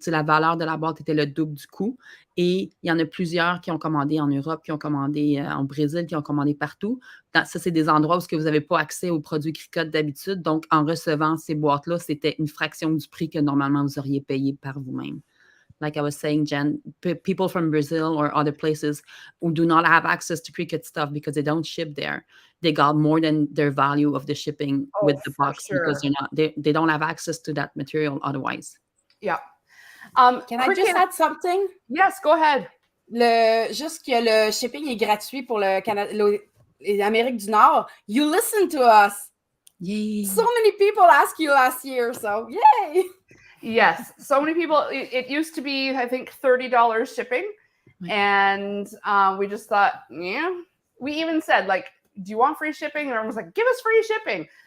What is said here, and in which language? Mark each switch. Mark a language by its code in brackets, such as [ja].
[fr] La valeur de la boîte était le double du coût. Et il y en a plusieurs qui ont commandé en Europe, qui ont commandé en Brésil, qui ont commandé partout. Ça, c'est des endroits où vous n'avez pas accès aux produits Cricut d'habitude. Donc, en recevant ces boîtes-là, c'était une fraction du prix que normalement vous auriez payé par vous-même. [en] Like I was saying, Jen, people from Brazil or other places who do not have access to Cricut stuff because they don't ship there, they got more than their value of the shipping with the box because they don't have access to that material otherwise. Yeah. Can I just add something? Yes, go ahead. [fr] Juste que le shipping est gratuit pour l'Amérique du Nord. [en] You listen to us. Yay. So many people asked you last year, so yay. Yes, so many people. It used to be, I think, $30 shipping, and we just thought, yeah. We even said, like, do you want free shipping? And everyone was like, give us free shipping.